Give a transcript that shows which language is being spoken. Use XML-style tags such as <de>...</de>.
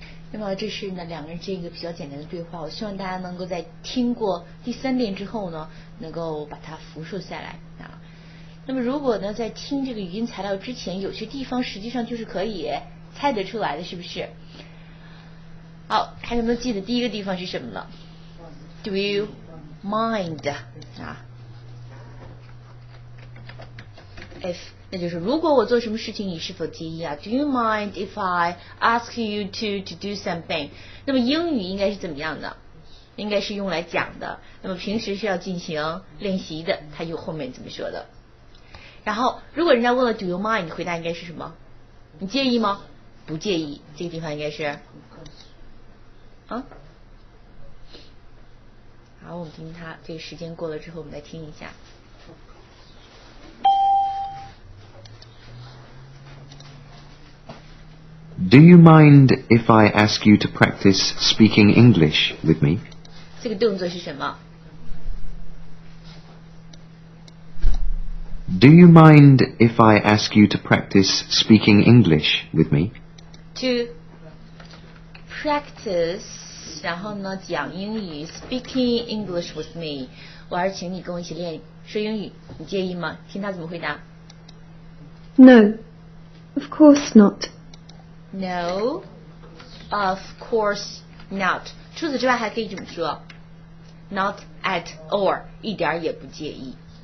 <zh>那么这是呢2个人这个比较简单的对话，我希望大家能够在听过第3遍之后呢，能够把它复述下来啊。那么如果呢在听这个语音材料之前，有些地方实际上就是可以猜得出来的，是不是？好，还有没有记得第一个地方是什么呢？</zh> <en>Do you mind 啊 ？If</en> <zh>那就是如果我做什么事情，你是否介意啊</zh> <en>？Do you mind if I ask you to do something？</en> <zh>那么英语应该是怎么样的？应该是用来讲的。那么平时是要进行练习的，它有后面怎么说的？然后如果人家问了</zh> <en>Do you mind？</en> <zh>你回答应该是什么？你介意吗？不介意。这个地方应该是啊。好，我们听它。这个时间过了之后，我们再听一下。</zh> <en>Do you mind if I ask you to practice speaking English with me?</en> <zh>这个动作是什么？</zh> <en>Do you mind if I ask you to practice speaking English with me? To practice，</en> <zh>然后呢讲英语</zh> <en>，speaking English with me。</en> <zh>我还是请你跟我一起练说英语，你介意吗？听他怎么回答。</zh> <en>No, of course not. No, of course not.</en> <zh>除此之外还可以这么说 ，</zh> <en>Not at all，</en> <zh>一点也不介意。</zh>